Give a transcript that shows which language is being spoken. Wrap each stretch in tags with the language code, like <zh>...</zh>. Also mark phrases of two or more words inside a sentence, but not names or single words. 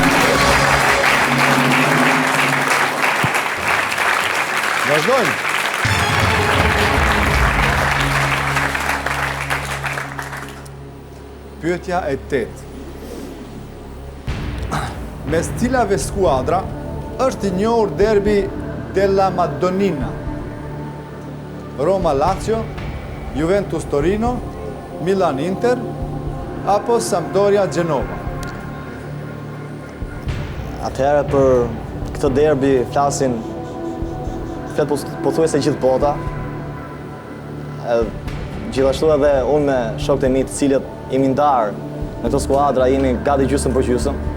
<sq>Vazhdojmë. Pyetja e 8. Mes cilave skuadra është i njohur derbi della Madonnina? Roma Lazio, Juventus Torino, Milan Inter apo Sampdoria Genova? Atëherë për këtë derbi flasin pothuajse gjithë bota. Gjithashtu edhe unë me shokët e mi të cilët jemi ndarë në këtë skuadra, jemi gati gjysmë për gjysmë.</sq>